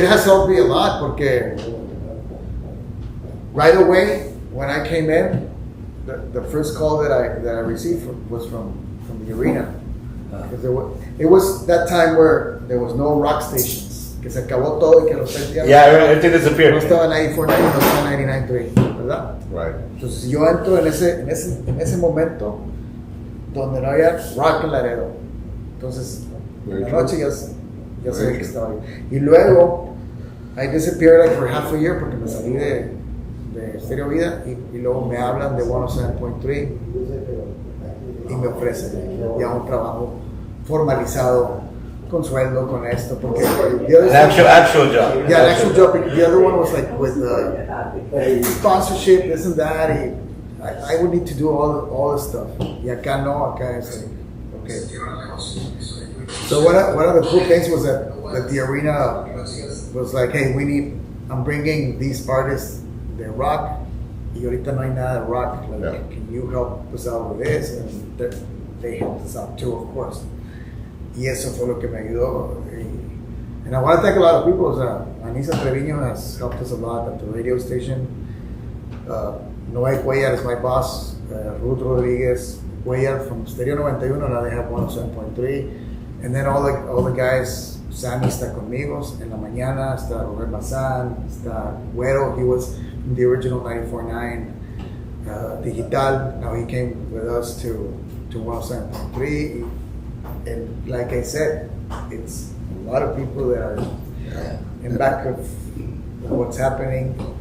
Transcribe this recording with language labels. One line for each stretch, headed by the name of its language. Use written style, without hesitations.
English: It has helped me a lot
Spanish: porque
English: right away when I came in, the first call that I received was from the arena. Because it was that time where there was no rock stations,
Spanish: que se acabó todo y que los
English: everything disappeared.
Spanish: no estaba 94.9, no estaba 99.3, ¿verdad?
English: Right.
Spanish: Entonces yo entro en ese momento donde no había rock en Laredo. Entonces en la noche ya sabía que estaba ahí. Y luego
English: I disappeared like for half a year
Spanish: porque me salí de Stereo Vida y luego me hablan de 107.3 y me ofrecen ya un trabajo formalizado con sueldo, con esto, porque
English: An actual job. yeah, an actual job. The other one was like with sponsorship, this and that. I would need to do all this stuff.
Spanish: Y acá no, acá es
English: like, okay. So one of the cool things was that the arena was like, hey, I'm bringing these artists, they rock,
Spanish: y ahorita no hay nada de rock.
English: Like, can you help us out with this? And they helped us out too, of course.
Spanish: Y eso fue lo que me ayudó.
English: And I want to thank a lot of people. Anisa Treviño has helped us a lot at the radio station. Noé Cuellar is my boss. Ruth Rodriguez, Cuellar from Stereo 91. Now they have 107.3. And then all the guys.
Spanish: Sammy está conmigo en la mañana. Está Robert Bazán. Está Güero.
English: He was in the original 94.9 Digital. Now he came with us to 107.3. And like I said, it's a lot of people that are in back of what's happening.